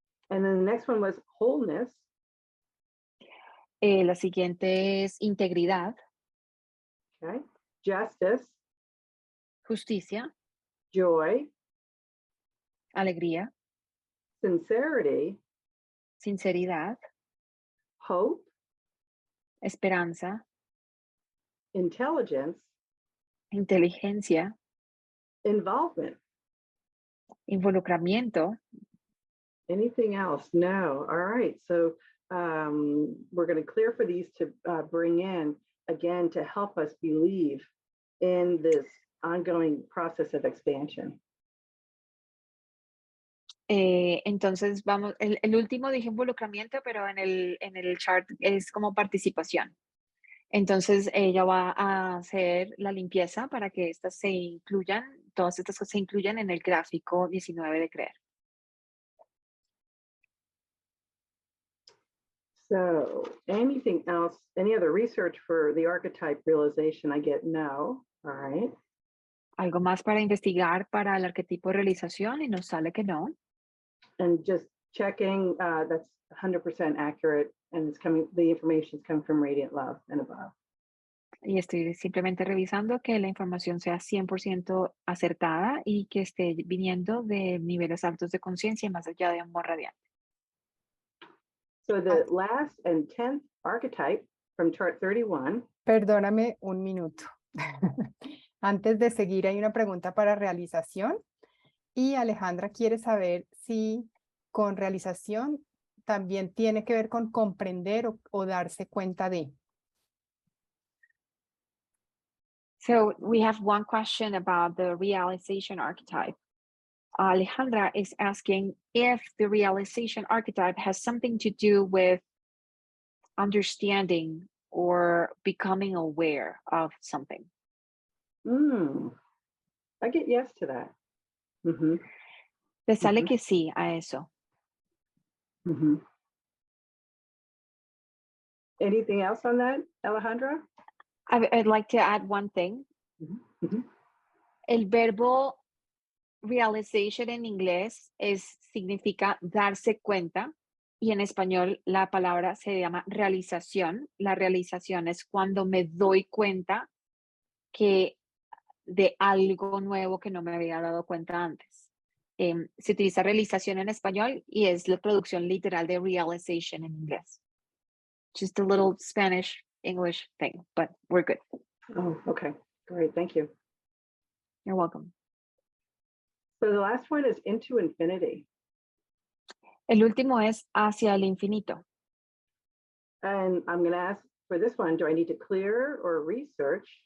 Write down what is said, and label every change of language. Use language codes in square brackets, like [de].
[en] And then the next one was wholeness. [es] La siguiente es integridad. [en] Okay. Justice. [es] Justicia. [en] Joy. [es] Alegría. [en] Sincerity. [es] Sinceridad. [en] Hope. [es] Esperanza. [en] Intelligence. [es] Inteligencia. [en] Involvement. [es] Involucramiento. [en] Anything else? No. All right. So we're going to clear for these to bring in, again, to help us believe in this ongoing process of expansion. [es] Entonces, vamos, el último dije involucramiento, pero en el chart es como participación. Entonces, ella va a hacer la limpieza para que estas se incluyan, todas estas cosas se incluyan en el gráfico 19 de creer. [en] So anything else, any other research for the archetype realization? I get no. All right. [es] Algo más para investigar para el arquetipo de realización y nos sale que no. [en] And just checking, that's 100% accurate, and it's coming, the information is coming from radiant love and above. [es] Y estoy simplemente revisando que la información sea 100% acertada y que esté viniendo de niveles altos de conciencia más allá de amor radiante. [en] So the last and 10th archetype from chart 31. [es] Perdóname un minuto. Antes de seguir, hay una pregunta para realización. Y Alejandra quiere saber si con realización también tiene que ver con comprender o darse cuenta de. [en] So we have one question about the realization archetype. Alejandra is asking if the realization archetype has something to do with understanding or becoming aware of something. I get yes to that. Mm-hmm. [es] Le sale que sí a eso. Mm-hmm. [en] Anything else on that, Alejandra? I'd like to add one thing. Mm-hmm. [es] El verbo realization en inglés significa darse cuenta y en español la palabra se llama realización. La realización es cuando me doy cuenta que de algo nuevo que no me había dado cuenta antes. Se utiliza realización en español y es la traducción literal de realization en inglés. [en] Just a little Spanish English thing, but we're good. Oh, okay. Great. Thank you. You're welcome. So the last one is into infinity. El último es hacia el infinito. And I'm going to ask for this one, do I need to clear or research?